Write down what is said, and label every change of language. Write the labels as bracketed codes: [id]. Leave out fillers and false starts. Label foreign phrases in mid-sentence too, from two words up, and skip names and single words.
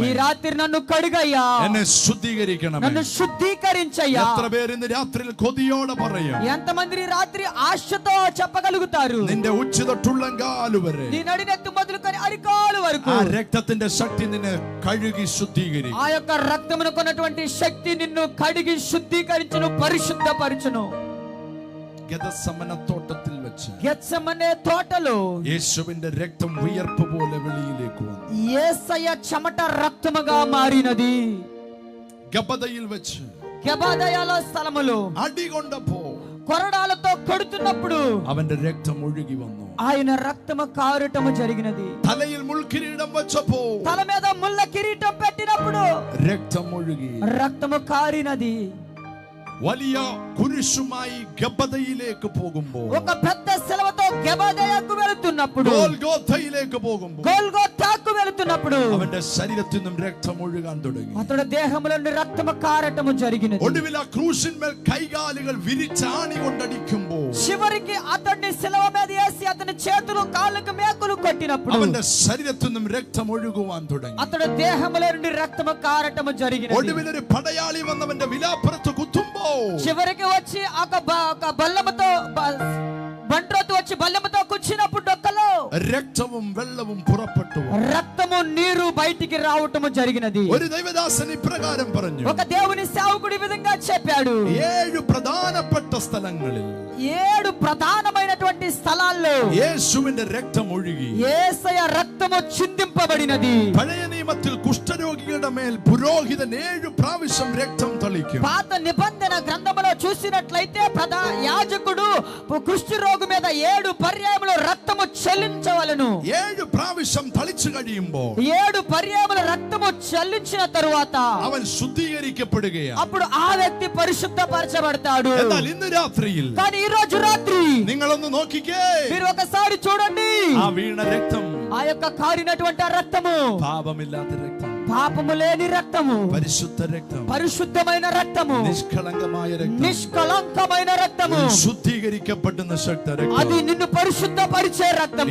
[te] ఈ రాత్రి నన్ను కడుగయ్యా, [ml] എന്നെ ശുദ്ധീകരിക്കണമേ. [te] నన్ను శుద్ధీకరించయ్యా. [ml] എത്ര പേര് ഇന്ന് രാത്രിയിൽ കൊതിയോടെ പറയും, [te] ఎంతమంది ఈ రాత్రి ఆశతో చెప్పగలుగుతారు, [ml] നിന്റെ ഉച്ച തൊട്ടുള്ളങ്കാലു വരെ [te] నీ నడినెత్తు మొదలుకొని అరికాలు వరకు [ml] ആ രക്തത്തിന്റെ ശക്തി നിന്നെ കഴുകി ശുദ്ധീകരിക്കും. [te] ఆ యొక్క రక్తమునకు ఉన్నటువంటి శక్తి నిన్ను కడిగి శుద్ధీకరించును, పరిశుద్ధపరచును. [ml] ഗെത്സമന തോട്ടത്തിൽ വെച്ച് [te] గెత్సెమనే తోటలో [ml] യേശുവിന്റെ രക്തം വിയർപ്പ് പോലെ വെളിയിലേക്ക് വന്നു. [te] యేసయ్య చెమట రక్తముగా మారినది. [ml] ഗബദയിൽ വെച്ച് [te] గెబదయాల స్థలములో [ml] അടികൊണ്ടപ്പോ [te] కొరడాలతో కొడుతున్నప్పుడు [ml] അവന്റെ രക്തം ഒഴുകി വന്നു. [te] ఆయన రక్తము కారుటము జరిగినది. [ml] തലയിൽ മുൾക്കിരീടം വെച്ചപ്പോ [te] తల మీద ముళ్ళ కిరీటం పెట్టినప్పుడు [ml] രക്തം ഒഴുകി. [te] రక్తము కారినది. [ml] വലിയ കുരിശുമായി ഗബദയിലേക്ക് പോകുമ്പോൾ, [te] ఒక పెద్ద శిలువతో గెబదయకు వెళ్తున్నప్పుడు, [ml] ഗോൽഗോഥയിലേക്ക് പോകുമ്പോൾ, [te] గొల్గొతాకు వెళ్తున్నప్పుడు [ml] അവന്റെ ശരീരത്തിൽ നിന്നും രക്തം ഒഴുകാൻ തുടങ്ങി. [te] అతడు దేహములో నుండి రక్తము కారటము జరిగినది. [ml] ഒടുവിൽ ആ ക്രൂശിന്മേൽ കൈകാലുകൾ വിരിച്ചാണി കൊണ്ടടിക്കുമ്പോൾ, [te] చివరికి అతన్ని శిలువ మీద వేసి అతని చేతులు కాళ్ళకు మేకులు కొట్టినప్పుడు [ml] അവന്റെ ശരീരത്തിൽ നിന്നും രക്തം ഒഴുകുവാൻ തുടങ്ങി. [te] అతడు దేహములో నుండి రక్తము కారటము జరిగినది. [ml] ഒടുവിൽ ഒരു പടയാളി വന്നവന്റെ വിലാപ്പുറത്ത് കുത്തുമ്പോൾ, [te] చివరికి వచ్చి ఒక బల్లముతో బంట్రోతు వచ్చి బల్లముతో కూర్చున్నప్పుడు డొక్కలో [ml] രക്തവും വെള്ളവും പുറപ്പെട്ടു. [te] రక్తము నీరు బయటికి రావటము జరిగినది. [ml] ഒരു ദൈവദാസൻ ഇപ്രകാരം പറഞ്ഞു, [te] ఒక దేవుని సేవకుడు ఈ విధంగా చెప్పాడు, [ml] 7 പ്രധാനപ്പെട്ട സ്ഥലങ്ങളിൽ [te] 7 ప్రధానమైనటువంటి స్థలాల్లో [ml] യേശുവിന്റെ രക്തം ഒഴുകി. [te] యేసయ్య రక్తము చిందింపబడినది. [ml] പഴയ നിയമത്തിൽ കുഷ്ഠരോഗികളുടെ മേൽ പുരോഹിതൻ 7 പ്രാവശ്യം രക്തം തളിക്കും. [te] పాత నిబంధన గ్రంథములో చూసినట్లయితే యాజకుడు కుష్ఠరోగి మీద 7 పర్యాయములు రక్తము చెల్లించవలెను. [ml] 7 പ്രാവശ്യം തളിച്ചു കഴിയുമ്പോൾ [te] 7 పర్యాయముల రక్తము చెల్లించిన తరువాత [ml] അവൻ ശുദ്ധീകരിക്കപ്പെടുകയാണ്. [te] అప్పుడు ఆ వ్యక్తి పరిశుద్ధపరచబడతాడు. [ml] എന്നാൽ ഇന്ന് രാത്രിയിൽ [te] కానీ ఈ రోజు రాత్రి [ml] നിങ്ങളൊന്ന് നോക്കിക്കേ, [te] మీరు ఒకసారి చూడండి, [ml] ആ വീണ രക്തം [te] ఆ యొక్క కారినటువంటి ఆ రక్తము [ml] പാപമില്ലാത്ത രക്തം, [te] పాపము లేని రక్తము, [ml] പരിശുദ്ധ രക്തം, [te] పరిశుద్ధమైన రక్తము, [ml] നിഷ്കളങ്കമായ രക്തം, [te] నిష్కలంకమైన రక్తము, [ml] ശുദ്ധീകരിക്കപ്പെടുന്ന ശക്ത രക്തം. [te] అది నిన్ను పరిశుద్ధపరిచే రక్తము.